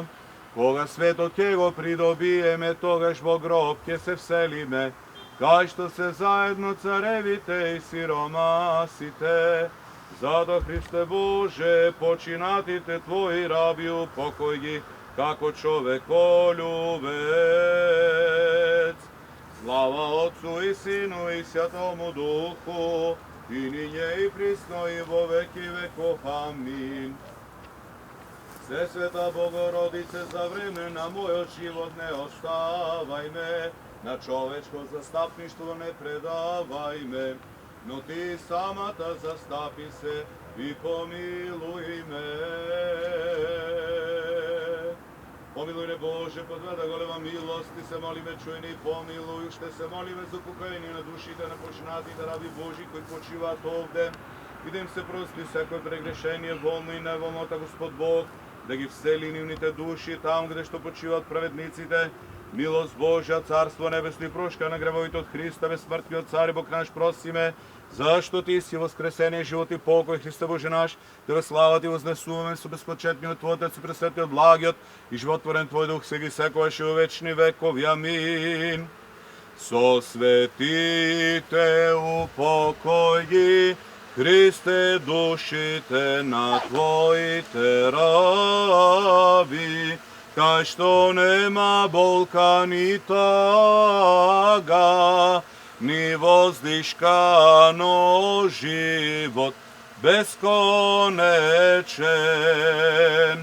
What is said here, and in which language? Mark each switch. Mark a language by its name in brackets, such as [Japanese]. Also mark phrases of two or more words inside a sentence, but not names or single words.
[Macedonian] Кога светот ќе го придобиеме, тогаш во гроб ќе се вселиме, кај што се заедно царевите и сиромасите. Зато, Христе Боже, починатите Твои раби упокој ги, како човеколюбец. [Church Slavic] Слава Отцу и Сину и Святому Духу, и нине и присно и во веки веков. [Macedonian] Амин. Всесвета Богородице, за време на мојот живот не оставај ме, на човечко застапништво не предавај ме, но Ти самата застапи се и помилуј ме. Помилуј не Боже, по Твојата голема милост, Ти се молиме, чуј ни и помилуј, уште се молиме за упокоjenje на душите на починатите раби Божи кои почиваат овде, и да им се прости секој прегрешение, волно и неволно, та Господ Бог да ги всели нивните души там где што почиваат праведниците. Милост Божја, Царство Небесно и прошка на гревовите од Христа, безсмртниот Цар и Бог наш просиме, зашто Ти си воскресение, живот и покой, Христе Боже наш, Тебе слава Ти вознесуваме со безпочетниот Отец и пресветиот благиот и животворен Твој Дух сега и секогаш и во вечни векови. Амин. Со светите упокој ги, Христе, душите на Твоите раби, кај што нема болка ни тага, ни воздишка, но живот бесконечен.